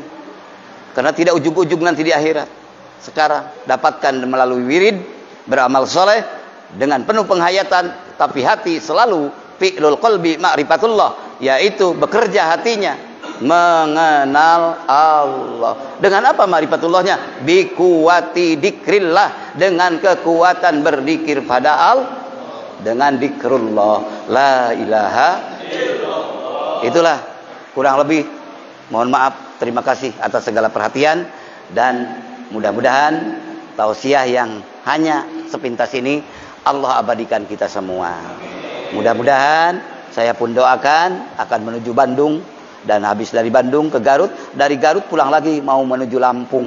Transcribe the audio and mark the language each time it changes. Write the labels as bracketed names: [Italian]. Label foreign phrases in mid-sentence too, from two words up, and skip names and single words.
[Indonesian] Karena tidak ujug-ujug nanti di akhirat. Sekarang dapatkan melalui wirid, beramal soleh dengan penuh penghayatan, tapi hati selalu [Arabic] فعل القلب معرفة الله, [Indonesian] yaitu bekerja hatinya mengenal Allah. Dengan apa ma'rifatullahnya? [Arabic] بقوة ذكر الله, [Indonesian] dengan kekuatan berzikir pada Allah, dengan dikrullah, [Arabic] لا إله إلا الله. [Indonesian] Itulah kurang lebih. Mohon maaf, terima kasih atas segala perhatian, dan mudah-mudahan tausiah yang hanya sepintas ini Allah abadikan kita semua. Mudah-mudahan saya pun doakan akan menuju Bandung, dan habis dari Bandung ke Garut, dari Garut pulang lagi mau menuju Lampung.